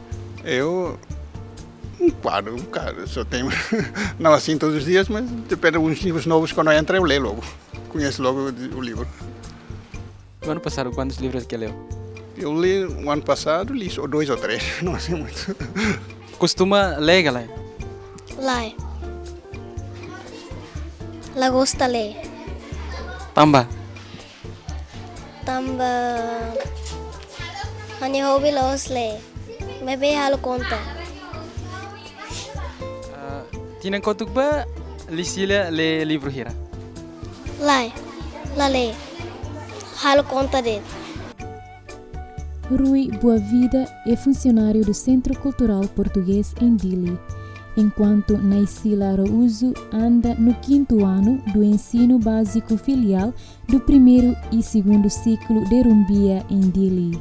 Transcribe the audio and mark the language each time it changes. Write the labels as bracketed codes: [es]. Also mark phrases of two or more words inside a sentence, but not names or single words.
[pt] Eu, um bocado, só tenho, não assim todos os dias, mas depende de alguns livros novos, quando eu entro eu leio logo, conheço logo o livro. O ano passado, quantos livros que leu? Eu li, o ano passado, li só 2 ou 3, não assim muito. Costuma ler, galera? [tet] Lai. La gosta ler. Tamba? Tamba... Hani hobi los le. Maybe halo conta. Tinang kotuk ba lisila le livro hira? Lai. La le. Halo conta dele. [pt] Rui Boavida é funcionário do Centro Cultural Português em Dili, enquanto Naisila Araújo anda no 5º ano do ensino básico filial do 1º e 2º ciclo de Rumbia em Dili.